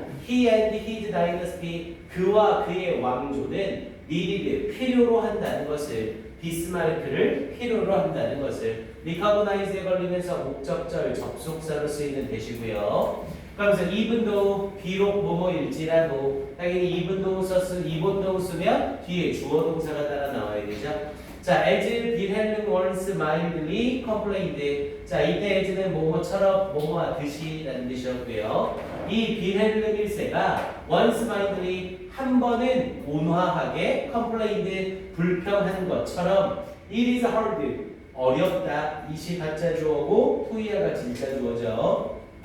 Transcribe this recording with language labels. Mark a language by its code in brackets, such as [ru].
[en] he and his dynasty, [ko] 그와 그의 왕조는 needed 필요로 한다는 것을, 비스마르크를 필요로 한다는 것을. recognize에 걸리면서 목적절 접속사로 쓰이는 대시고요. 그러면서 [en] even though [ko] 비록 뭐뭐일지라도 당연히 even though 쓰면 뒤에 주어 동사가 따라 나와야 되죠. [en] 자, as Wilhelm once mildly complained. [ko] 자, 이때 as는 뭐뭐처럼 뭐뭐하듯이 라는 뜻이었고요. 이 빌헬름 1세가 [en] once mildly [ko] 한 번은 온화하게 complained 불평한 것처럼 [en] it is hard [ko] 어렵다. 이시 가짜 주어고 투이아가 진짜 주어죠.